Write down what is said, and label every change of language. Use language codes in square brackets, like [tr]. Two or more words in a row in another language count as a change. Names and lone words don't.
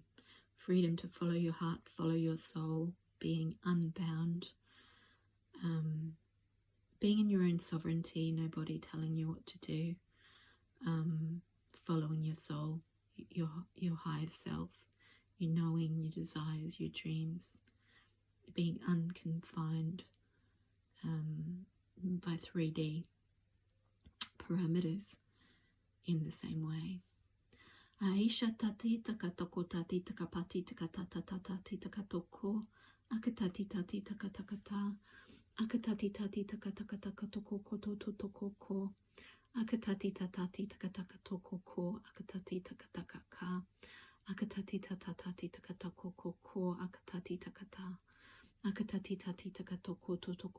[en] Freedom to follow your heart, follow your soul, being unbound, being in your own sovereignty, nobody telling you what to do, following your soul, your higher self, your knowing, your desires, your dreams, being unconfined by 3D parameters in the same way. Aisha tati taka toko tati taka pati taka tata tati taka toko akatati tati taka taka ta akatati tati taka taka taka toko koto toko ko akatati tati taka taka toko ko akatati taka taka ka akatati tati taka toko ko akatati taka ta akatati tati taka toko to